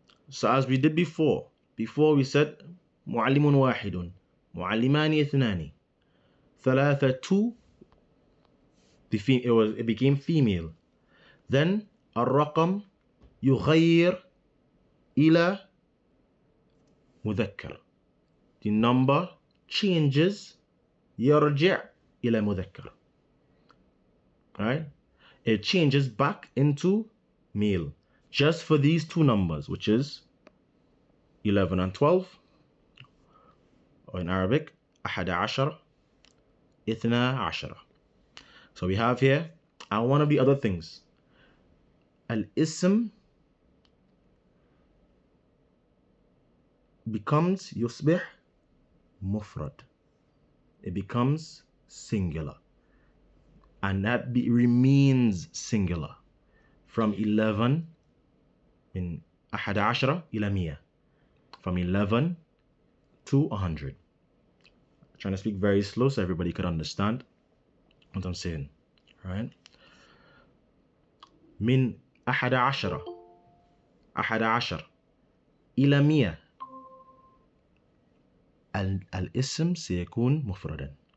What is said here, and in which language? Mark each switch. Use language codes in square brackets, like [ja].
[en] So as we did before we said [ar] معلم واحد, معلمان اثنان, ثلاثة, [en] it became female, [ar] then الرقم يغير إلى مذكر. [en] The number changes [ar] يرجع إلى مذكر. [en] Right? It changes back into male just for these two numbers, which is 11 and 12, or in Arabic 11 12. So we have here, and one of the other things, al-ism becomes [ar] يصبح مفرد. [en] It becomes singular, and that remains singular from 11 in 11 إلى 100, from 11 to 100. I'm trying to speak very slow so everybody could understand what I'm saying. Right? [ar] من 11 إلى 100 الاسم سيكون مفردا.